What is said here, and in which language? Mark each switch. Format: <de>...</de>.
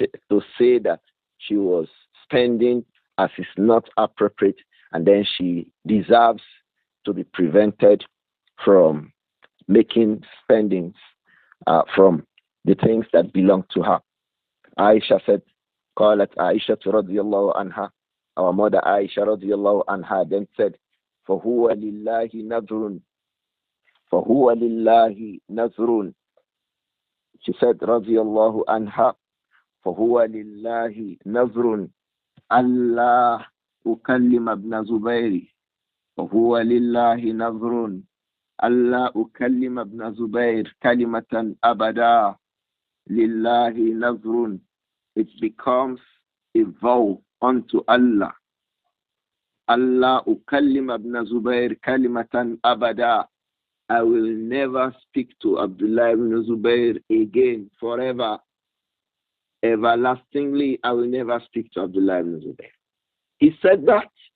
<en>to say that she was spending as is not appropriate, and then she deserves to be prevented from making spendings from the things that belong to her. Aisha said,</en> <ar>قالت عائشة رضي الله عنها</ar> <en>Our mother Aisha radiallahu anha then said,</en> <ar>فَهُوَ لِلَّهِ نَذْرٌ فَهُوَ لِلَّهِ نَذْرٌ.</ar> <en>She said</en> <ar>radiallahu anha, فَهُوَ لِلَّهِ نَذْرٌ أَلَّا أُكَلِّمَ ابْنَ زُبَيْرِ فَهُوَ لِلَّهِ نَذْرٌ أَلَّا أُكَلِّمَ ابْنَ زُبَيْرِ كَلِمَةً أَبَدًا لِلَّهِ نَذْرٌ.</ar> <en>It becomes a vow unto Allah.</en> <ar>Allah ukallim ibn Zubair kalimatan abada.</ar> <en>I will never speak to Abdullah ibn Zubair again forever. Everlastingly, I will never speak to Abdullah ibn Zubair. He said that.</en>